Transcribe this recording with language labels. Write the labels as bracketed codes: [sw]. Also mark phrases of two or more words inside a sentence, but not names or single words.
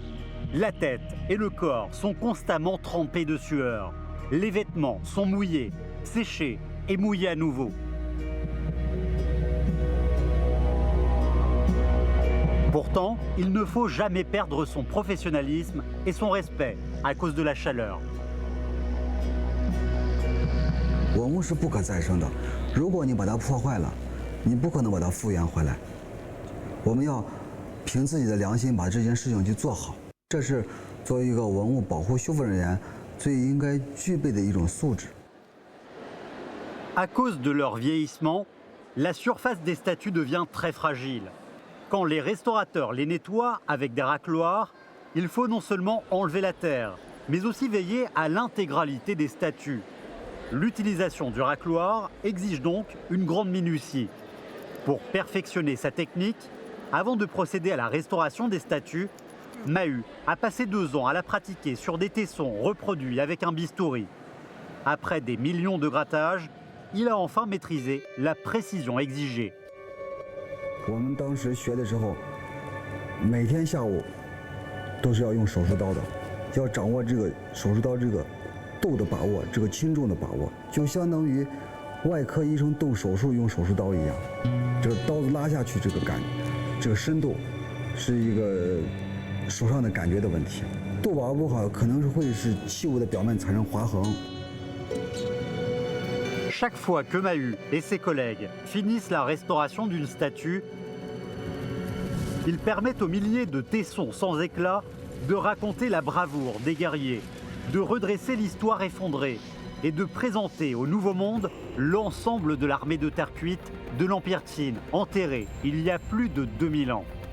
[fr] La tête et le corps sont constamment trempés de sueur. Les vêtements sont mouillés, séchés et mouillés à nouveau. Pourtant, il ne faut jamais perdre son professionnalisme et son respect à cause de la chaleur. [zh] 文物是不可再生的，如果你把它破坏了，你不可能把它复原回来。我们要凭自己的良心把这件事情去做好，这是作为一个文物保护修复人员最应该具备的一种素质。 [fr] À cause de leur vieillissement, la surface des statues devient très fragile. Quand les restaurateurs les nettoient avec des racloirs, il faut non seulement enlever la terre, mais aussi veiller à l'intégralité des statues. L'utilisation du racloir exige donc une grande minutie. Pour perfectionner sa technique, avant de procéder à la restauration des statues, Mahu a passé 2 ans à la pratiquer sur des tessons reproduits avec un bistouri. Après des millions de grattages, il a enfin maîtrisé la précision exigée. [zh] 我们当时学的时候，每天下午都是要用手术刀的，要掌握这个手术刀这个度的把握，这个轻重的把握，就相当于外科医生动手术用手术刀一样。这个刀子拉下去，这个这个深度是一个手上的感觉的问题。度把握不好，可能是会使器物的表面产生划痕。 [fr] Chaque fois que Mahu et ses collègues finissent la restauration d'une statue, ils permettent aux milliers de tessons sans éclat de raconter la bravoure des guerriers, de redresser l'histoire effondrée et de présenter au Nouveau Monde l'ensemble de l'armée de terre cuite de l'Empire Qin, enterrée il y a plus de 2000 ans.